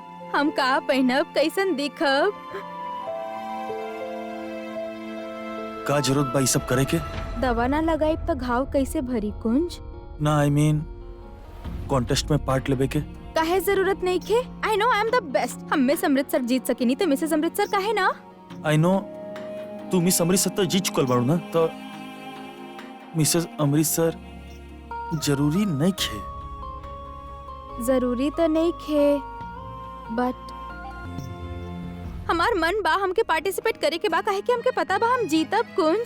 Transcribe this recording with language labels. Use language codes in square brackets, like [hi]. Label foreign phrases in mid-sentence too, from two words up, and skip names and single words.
[bho] हम का पहनब, कैसन दिखब। का जरूरत बा ई सब करे के? दवा ना लगाई तो घाव कैसे भरी कुंज? ना [en] I mean [bho] कॉन्टेस्ट में पार्ट लेबे के? काहे जरूरत नहीं खे। [en] I know I am the best. [bho] हम मिस अमृतसर जीत सकेनी तो मिसेस अमृतसर काहे ना? [en] I know [bho] तू मिस अमृतसर तो जीत चुकल बाड़ू ना, तो मिसेस अमृतसर जरूरी नहीं खे। जरूरी तो नहीं खे, बट हमार मन बा हमके पार्टिसिपेट करे के बा, काहे कि हमके पता बा हम जीतब कुंज।